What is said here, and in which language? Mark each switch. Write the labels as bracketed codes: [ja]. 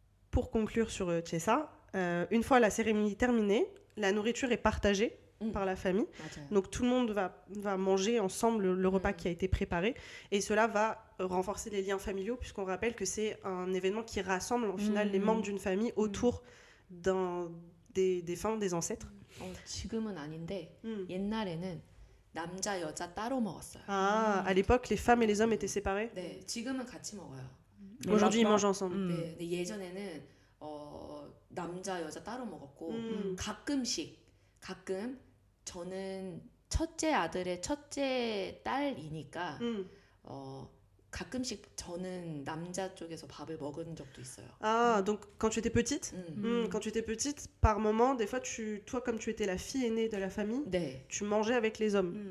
[fr] Pour conclure sur Chesa, une fois la cérémonie terminée, la nourriture est partagée par la famille. Donc tout le monde va manger ensemble le repas qui a été préparé, et cela va renforcer les liens familiaux, puisqu'on rappelle que c'est un événement qui rassemble en final les membres d'une famille autour des défunts, des ancêtres. [ko] 지금은 아닌데 옛날에는 남자 여자 따로 먹었어요. [fr] Ah, à l'époque, les femmes et les hommes étaient séparés. [ko] 네, 지금은 같이 먹어요. [fr] Aujourd'hui, ils mangent ensemble. [ko] 네, 근데 예전에는 남자 여자 따로 먹었고 가끔 저는 첫째 아들의 첫째 딸이니까 가끔씩 저는 남자 쪽에서 밥을 먹은 적도 있어요. [fr] Ah, donc quand tu étais petite, quand tu étais petite, par moment, des fois, toi, comme tu étais la fille aînée de la famille, [ko] 네. [fr] tu mangeais avec les hommes.